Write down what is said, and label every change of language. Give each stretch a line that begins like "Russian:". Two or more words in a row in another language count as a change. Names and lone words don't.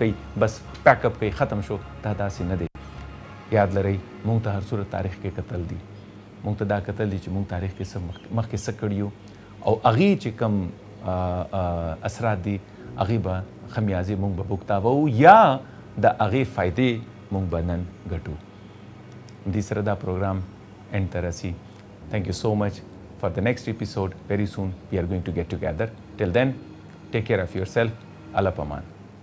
Pashto: کوي بس
English: pick up
Pashto: کوي ختم شو دا داسې نه دی یاد لرئ مونږ ته هر صورت تاریخ کې کتل دي مونږ ته دا کتل دي چې مونږ تاریخ کې مخکې څه کړي یو او هغې چې کم اثرات دي هغې به خمیازې مونږ به بوکتاوو یا د هغې فایدې مونږ به نن ګټو دې سره دا پروګرام اینډ ته رسي
English: Thank you so much. For the next episode, very soon we are going to get together. Till then, take care of yourself.
Pashto: الله پامان.